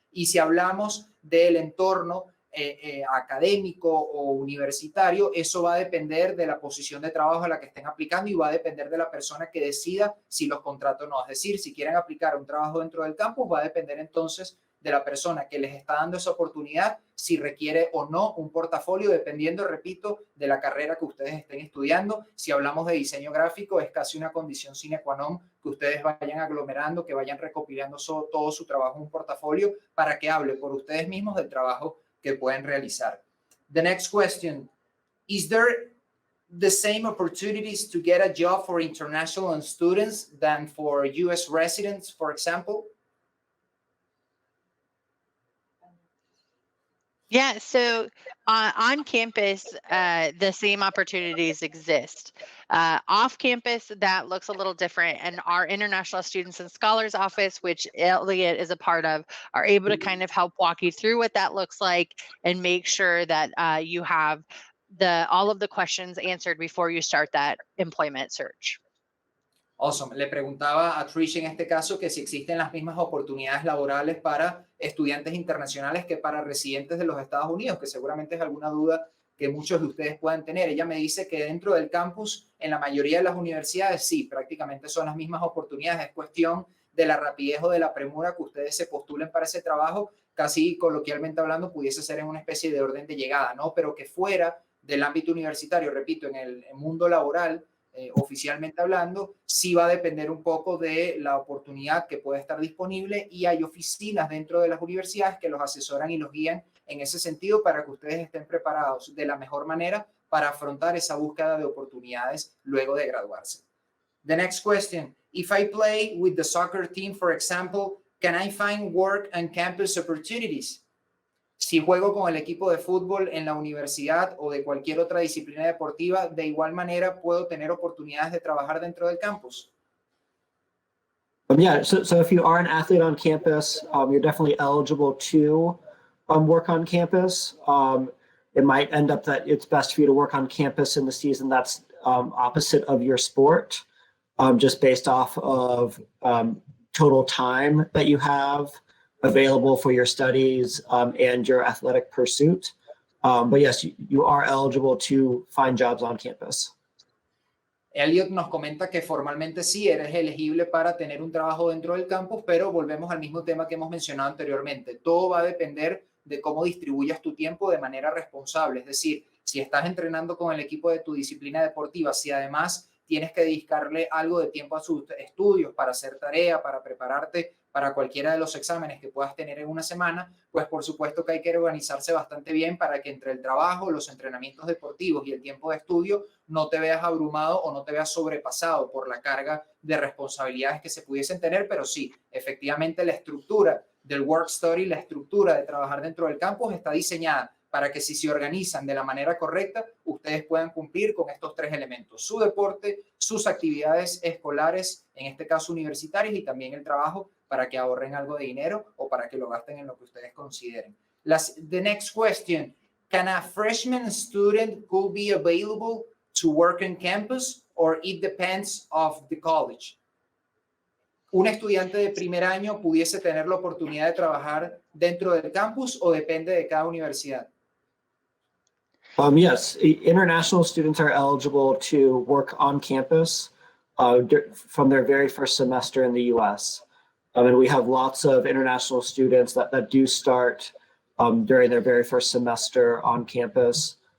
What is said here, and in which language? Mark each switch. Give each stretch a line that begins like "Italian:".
Spanish: Y si hablamos del entorno académico o universitario, eso va a depender de la posición de trabajo a la que estén aplicando y va a depender de la persona que decida si los contrata o no. Es decir, si quieren aplicar un trabajo dentro del campus, va a depender entonces de la persona que les está dando esa oportunidad, si requiere o no un portafolio, dependiendo, repito, de la carrera que ustedes estén estudiando. Si hablamos de diseño gráfico, es casi una condición sine qua non que ustedes vayan aglomerando, que vayan recopilando todo su trabajo en un portafolio para que hable por ustedes mismos del trabajo que pueden realizar.
English: The next question, is there the same opportunities to get a job for international students than for U.S. residents, for example? Yeah, so on campus, the same opportunities exist. Off campus, that looks a little different. And our International Students and Scholars Office, which Elliot is a part of, are able to kind of help walk you through what that looks like and make sure that you have all of the questions answered before you start that employment search. Awesome.
Spanish: Le preguntaba a Trish en este caso que si existen las mismas oportunidades laborales para estudiantes internacionales que para residentes de los Estados Unidos, que seguramente es alguna duda que muchos de ustedes puedan tener. Ella me dice que dentro del campus, en la mayoría de las universidades, sí, prácticamente son las mismas oportunidades. Es cuestión de la rapidez o de la premura que ustedes se postulen para ese trabajo casi coloquialmente hablando, pudiese ser en una especie de orden de llegada, ¿no? Pero que fuera del ámbito universitario, repito, en el mundo laboral, oficialmente hablando, sí va a depender un poco de la oportunidad que puede estar disponible, y hay oficinas dentro de las universidades que los asesoran y los guían en ese sentido para que ustedes estén preparados de la mejor manera para afrontar esa búsqueda de oportunidades luego de graduarse.
English: The next question: if I play with the soccer team, for example, can I find work and campus opportunities?
Spanish: Si juego con el equipo de fútbol en la universidad o de cualquier otra disciplina deportiva, de igual manera puedo tener oportunidades de trabajar dentro del campus.
English: Yeah, so if you are an athlete on campus, you're definitely eligible to work on campus. It might end up that it's best for you to work on campus in the season that's opposite of your sport, just based off of total time that you have available for your studies and your athletic pursuit. But yes, you are eligible to find jobs on campus.
Spanish: Elliot nos comenta que formalmente sí eres elegible para tener un trabajo dentro del campus, pero volvemos al mismo tema que hemos mencionado anteriormente. Todo va a depender de cómo distribuyas tu tiempo de manera responsable. Es decir, si estás entrenando con el equipo de tu disciplina deportiva, si además tienes que dedicarle algo de tiempo a sus estudios para hacer tarea, para prepararte para cualquiera de los exámenes que puedas tener en una semana, pues por supuesto que hay que organizarse bastante bien para que entre el trabajo, los entrenamientos deportivos y el tiempo de estudio no te veas abrumado o no te veas sobrepasado por la carga de responsabilidades que se pudiesen tener. Pero sí, efectivamente la estructura del work study, la estructura de trabajar dentro del campus está diseñada para que, si se organizan de la manera correcta, ustedes puedan cumplir con estos tres elementos: su deporte, sus actividades escolares, en este caso universitarias, y también el trabajo, para que ahorren algo de dinero o para que lo gasten en lo que ustedes consideren.
English: The next question: can a freshman student could be available to work on campus, or it depends of the college?
Spanish: ¿Un estudiante de primer año pudiese tener la oportunidad de trabajar dentro del campus o depende de cada universidad?
English: Yes, international students are eligible to work on campus from their very first semester in the U.S. And we have lots of international students that do start during their very first semester on campus.